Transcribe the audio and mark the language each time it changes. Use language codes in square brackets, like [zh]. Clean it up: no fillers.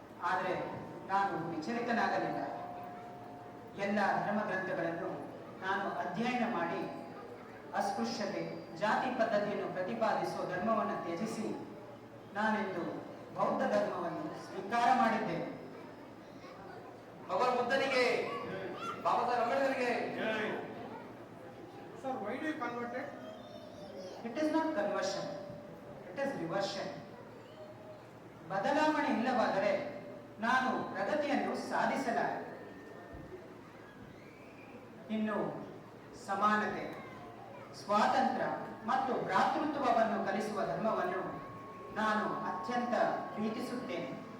[kn] ಆದರೆ ನಾನು ವಿಚಲಿತನಾಗಲಿಲ್ಲ. ಎಲ್ಲ ಧರ್ಮ ಗ್ರಂಥಗಳನ್ನು ನಾನು ಅಧ್ಯಯನ ಮಾಡಿ ಅಸ್ಪೃಶ್ಯತೆ, ಜಾತಿ ಪದ್ಧತಿಯನ್ನು ಪ್ರತಿಪಾದಿಸುವ ಧರ್ಮವನ್ನು ತ್ಯಜಿಸಿ ನಾನೆಂದು ಬೌದ್ಧ ಧರ್ಮವನ್ನು ಸ್ವೀಕಾರ ಮಾಡಿದ್ದೇನೆ. ಭಗವಾನ್ ಬುದ್ಧನಿಗೆ, Baba Saheb ಅಂಬೇಡ್ಕರ್ಗೆ. [en] Sir, why do you convert it? It is not conversion, it is reversion. [kn] ಬದಲಾವಣೆ ಇಲ್ಲವಾದರೆ ನಾನು ಪ್ರಗತಿಯನ್ನು ಸಾಧಿಸಲಾರೆ. ಇನ್ನು ಸಮಾನತೆ, ಸ್ವಾತಂತ್ರ್ಯ ಮತ್ತು ಭ್ರಾತೃತ್ವವನ್ನು ಕಲಿಸುವ ಧರ್ಮವನ್ನು ನಾನು ಅತ್ಯಂತ ಪ್ರೀತಿಸುತ್ತೇನೆ.